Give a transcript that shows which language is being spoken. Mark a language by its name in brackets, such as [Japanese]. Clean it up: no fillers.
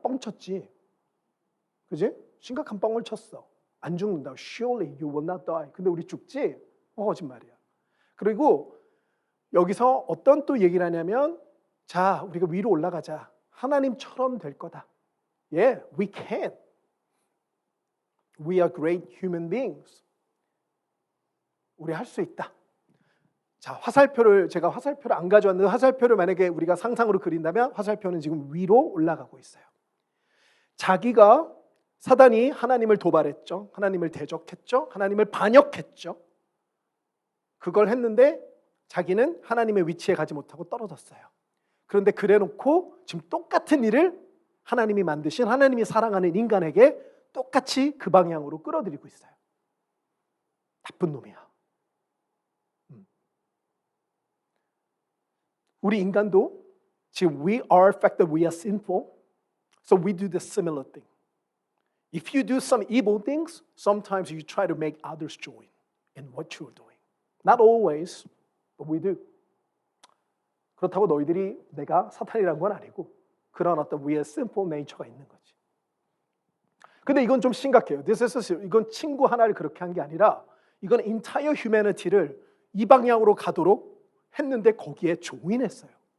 [Korean] 뻥 쳤지. 그지? 심각한 뻥을 쳤어. 안 죽는다. [English] Surely you will not die. [Korean] 근데 우리 죽지? 거짓말이야. 그리고 여기서 어떤 또 얘기를 하냐면 자, 우리가 위로 올라가자. 하나님처럼 될 거다. [English] Yeah, we can. We are great human beings. [Korean] 우리 할 수 있다. 자, 제가 화살표를 안 가져왔는데 화살표를 만약에 우리가 상상으로 그린다면 화살표는 지금 위로 올라가고 있어요. 사단이 하나님을 도발했죠. 하나님을 대적했죠. 하나님을 반역했죠. 그걸 했는데 자기는 하나님의 위치에 가지 못하고 떨어졌어요. 그런데 그래놓고 지금 똑같은 일을 하나님이 만드신 하나님이 사랑하는 인간에게 똑같이 그 방향으로 끌어들이고 있어요. 나쁜 놈이야. 우리 인간도 지금 [English] we are fact that we are sinful, so we do the similar thing. If you do some evil things, sometimes you try to make others join in what you're doing. Not always, but we do. [Korean] 그렇다고 너희들이 내가 사탄이란 건 아니고 그런 어떤 우리의 simple nature가 있는 거지. 근데 이건 좀 심각해요. 이건 친구 하나를 그렇게 한 게 아니라 이건 entire humanity를 이 방향으로 가도록 했는데 거기에 조인했어요.